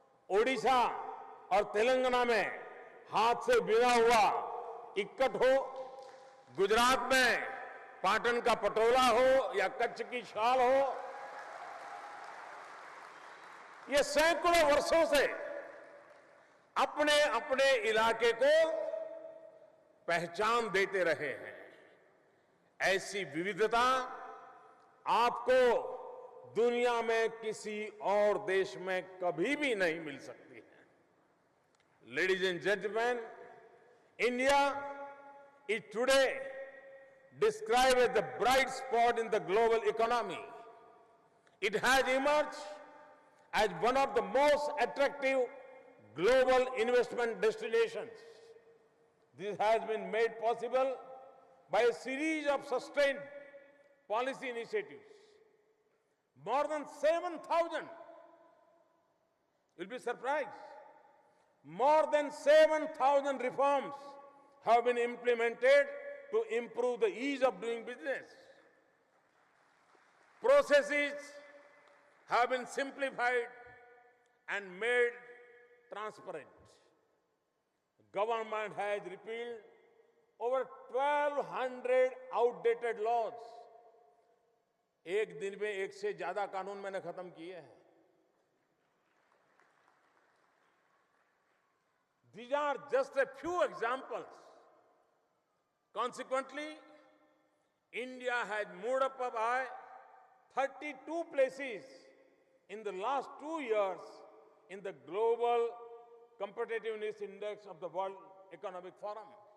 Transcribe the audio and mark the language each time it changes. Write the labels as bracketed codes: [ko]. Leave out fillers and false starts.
[hi] ओडिशा और तेलंगाना में हाथ से बिना हुआ इक्कट हो, गुजरात में पाटन का पटोला हो या कच्छ की शाल हो, ये सैकड़ों वर्षों से अपने अपने इलाके को पहचान देते रहे हैं। ऐसी विविधता आपको दुनिया में किसी और देश में कभी भी नहीं मिल सकती है। [en] Ladies and gentlemen, India is today described as the bright spot in the global economy. It has emerged as one of the most attractive global investment destinations. This has been made possible by a series of sustained policy initiatives. More than 7,000, you'll be surprised, more than 7,000 reforms have been implemented to improve the ease of doing business. Processes have been simplified and made transparent. Government has repealed over 1,200 outdated laws. [hi] एक दिन में एक से ज्यादा कानून मैंने खत्म किए हैं. [en] These are just a few examples. Consequently, India has moved up by 32 places in the last 2 years in the Global Competitiveness Index of the World Economic Forum.